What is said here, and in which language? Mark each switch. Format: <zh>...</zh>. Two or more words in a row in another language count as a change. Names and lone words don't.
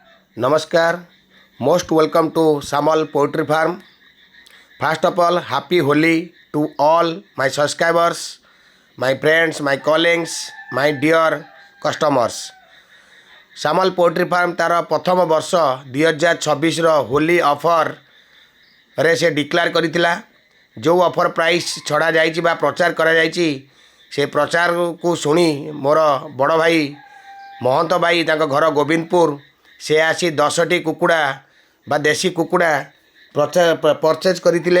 <en>Namaskar, most welcome to Samal Poultry Farm. First of all, happy Holi to all my subscribers, my friends, my colleagues, my dear customers.</en> <or>ସାମଲ ପୋଲ୍ଟ୍ରି ଫାର୍ମ ତା'ର ପ୍ରଥମ ବର୍ଷ 2026ର ହୋଲି ଅଫରରେ ସେ ଡିକ୍ଲେୟାର କରିଥିଲା। ଯେଉଁ</or> <en>offer price</en> <or>ଛଡ଼ାଯାଇଛି ବା ପ୍ରଚାର କରାଯାଇଛି, ସେ ପ୍ରଚାରକୁ ଶୁଣି ମୋର ବଡ଼ ଭାଇ ମହନ୍ତ ଭାଇ ତାଙ୍କ ଘର ଗୋବିନ୍ଦପୁର ସେ ଆସି 10ଟି କୁକୁଡ଼ା ବା ଦେଶୀ କୁକୁଡ଼ା ପରଚେଜ୍ କରିଥିଲେ।</or>